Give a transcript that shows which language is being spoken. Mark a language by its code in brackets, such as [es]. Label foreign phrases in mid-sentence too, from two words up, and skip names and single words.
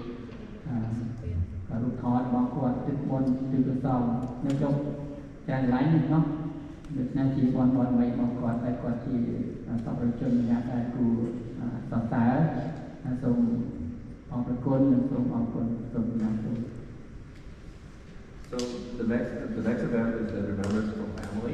[km] រូបថតរបស់គាត់ទឹកមុនទឹកប្រសំនៅក្នុងចានឡៃនេះเนาะដូច្នេះជាបនបីរបស់គាត់តែគាត់ជាសពជនម្នាក់ដែលគូសរសើរសូមអរគុណនិងសូមអរគុណសូមអរគុណ [en] So the next event is the Remembrance from Family.